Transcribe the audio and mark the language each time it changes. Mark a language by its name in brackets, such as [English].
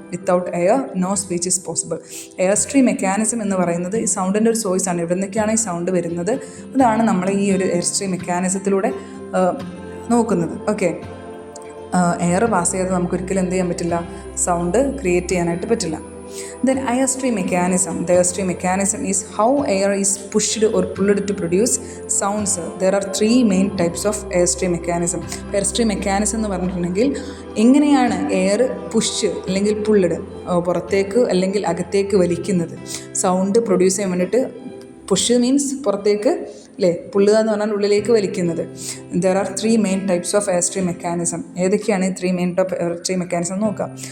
[English] Without air no speech is possible. [Malayalam] എയർസ്ട്രീം mechanism എന്ന് പറയുന്നത് ഈ സൗണ്ടിൻ്റെ ഒരു സോഴ്സാണ്. എവിടെ നിന്നൊക്കെയാണ് ഈ സൗണ്ട് വരുന്നത്, അതാണ് നമ്മൾ ഈ ഒരു എയർസ്ട്രീം മെക്കാനിസത്തിലൂടെ നോക്കുന്നത്. ഓക്കെ, എയർ പാസ് ചെയ്ത് നമുക്കൊരിക്കലും എന്ത് ചെയ്യാൻ പറ്റില്ല, സൗണ്ട് ക്രിയേറ്റ് ചെയ്യാനായിട്ട് പറ്റില്ല. [English] Then airstream mechanism. The airstream mechanism is how air is pushed or pulled to produce sounds. There are 3 main types of airstream mechanism. [Malayalam] Airstream mechanism എന്ന് പറഞ്ഞിട്ടുണ്ടെങ്കിൽ എങ്ങനെയാണ് എയർ പുഷ് അല്ലെങ്കിൽ പുള്ളഡ്, പുറത്തേക്ക് അല്ലെങ്കിൽ അകത്തേക്ക് വലിക്കുന്നത്, സൗണ്ട് പ്രൊഡ്യൂസ് ചെയ്യാൻ വേണ്ടിയിട്ട്. പുഷ് മീൻസ് പുറത്തേക്ക് അല്ലേ, പുള്ളുക എന്ന് പറഞ്ഞാൽ ഉള്ളിലേക്ക് വലിക്കുന്നത്. [English] There are 3 main types of airstream mechanism. [Malayalam] ഏതൊക്കെയാണ് ഈ 3 മെയിൻ ടൈപ്പ് എയർസ്ട്രീം മെക്കാനിസം നോക്കാം.